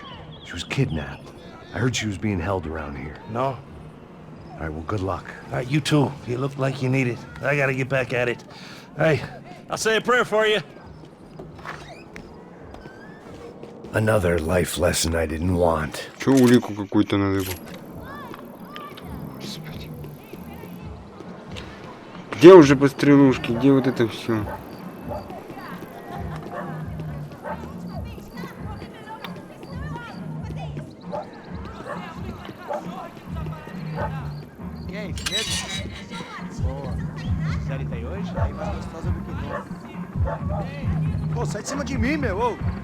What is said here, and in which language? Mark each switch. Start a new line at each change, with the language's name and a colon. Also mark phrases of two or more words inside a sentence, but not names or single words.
English: She was kidnapped. I heard she was being held around here. No? All right, well, good luck. All right, you too. You look like you need it. I gotta get back at it. Hey, I'll say a prayer for you. Another life lesson I didn't want.
Russian: Чё улику какую-то надо его? Господи. Где уже пострелушки? Где вот это все?
Portuguese: E aí, medo? Boa. Série tem hoje? Aí mais gostosa do que nunca. Pô, sai de cima de mim, meu! Ô.